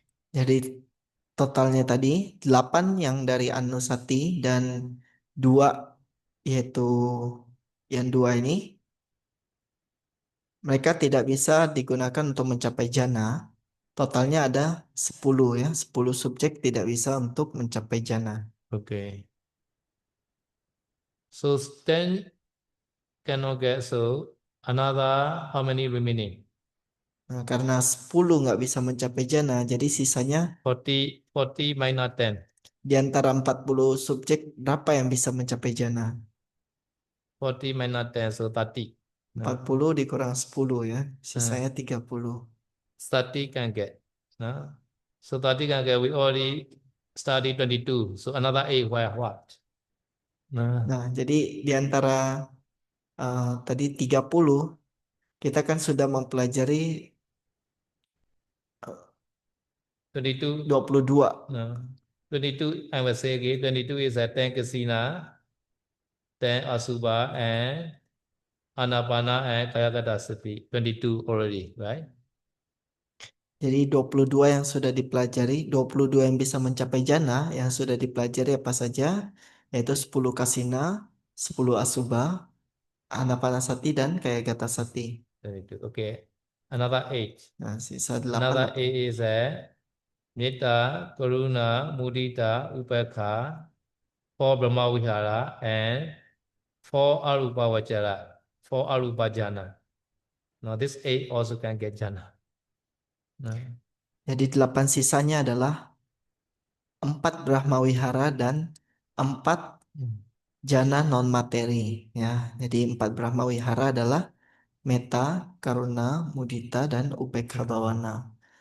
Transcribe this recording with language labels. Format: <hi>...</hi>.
<id>Jadi totalnya tadi 8 yang dari Anusati dan 2 yaitu yang 2 ini mereka tidak bisa digunakan untuk mencapai jana. Totalnya ada 10 ya, 10 subjek tidak bisa untuk mencapai jana.</id> <en>Okay. So 10 cannot get, so another how many remaining?</en> <id>Nah, karena 10 nggak bisa mencapai jana, jadi sisanya</id> <en>40 minus 10.</en> <id>di antara 40 subjek berapa yang bisa mencapai jana?</id> <en>40 minus 10, so 30. No?</en> <id>40 dikurang 10 ya, Uh, sisanya 30.</id> <en>30 can get. No? So 30 can get, we already study 22. So another 8, where what? No?</en> <id>Nah, jadi di antara tadi 30 kita kan sudah mempelajari 22,</id> <en>22. no? 22, I will say again, 22 is a 10 kasina, 10 asubha, and anapana and kayakata sati. 22 already, right?</en> <id>Jadi 22 yang sudah dipelajari, 22 yang bisa mencapai jana yang sudah dipelajari apa saja? yaitu 10 kasina, 10 asubha, anapanasati, dan kayagasati.</id> <en>Very good. Okay. Another eight.</en> <id>Nah, sisa 8</id> <en>Another</en> <id>apa?</id> <en>eight is a Metta, Karuna, Mudita, Upekha, four Brahma Vihara, and four Arupa Vajara, four Arupa Jhana. Now this eight also can get jhana. No.</en> <id>Jadi 8 sisanya adalah 4 Brahmawihara dan 4 Hmm. jana non materi ya. Jadi 4 Brahmawihara adalah Metta, Karuna, Mudita, dan Upekha Bawana.</id>